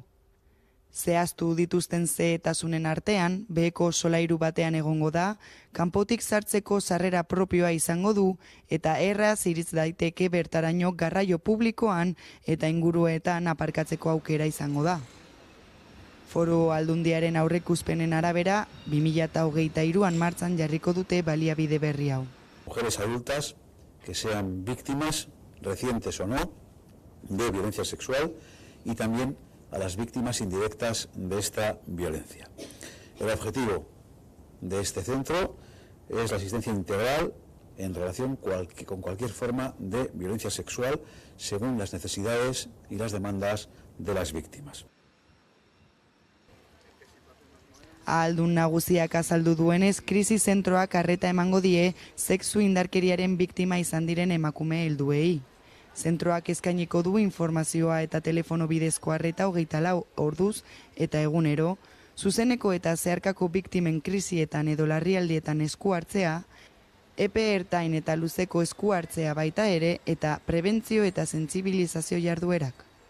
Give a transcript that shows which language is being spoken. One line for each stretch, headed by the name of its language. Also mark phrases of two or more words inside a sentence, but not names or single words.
Basque: Zehaztu dituzten zehetasunen artean, beheko solairu batean egongo da, kanpotik sartzeko sarrera propioa izango du eta erraz iritz daiteke bertaraino garraio publikoan eta inguruetan aparkatzeko aukera izango da. Foru Aldundiaren aurreikuspenen arabera, 2023an martxan jarriko dute baliabide berri hau.
Spanish: Mujeres adultas que sean víctimas, recientes o no, de violencia sexual y también a las víctimas indirectas de esta violencia. El objetivo de este centro es la asistencia integral en relación con cualquier forma de violencia sexual según las necesidades y las demandas de las víctimas.
Basque: Ahaldun nagusiak azaldu duenez, krisi zentroak arreta emango die sexu indarkeriaren biktima izan diren emakume helduei. Zentroak eskainiko du informazioa eta telefono bidezko arreta 24 orduz eta egunero, zuzeneko eta zeharkako biktimen krisietan edo larrialdietan esku hartzea, epe ertain eta luzeko esku hartzea baita ere eta prebentzio eta sentsibilizazio jarduerak.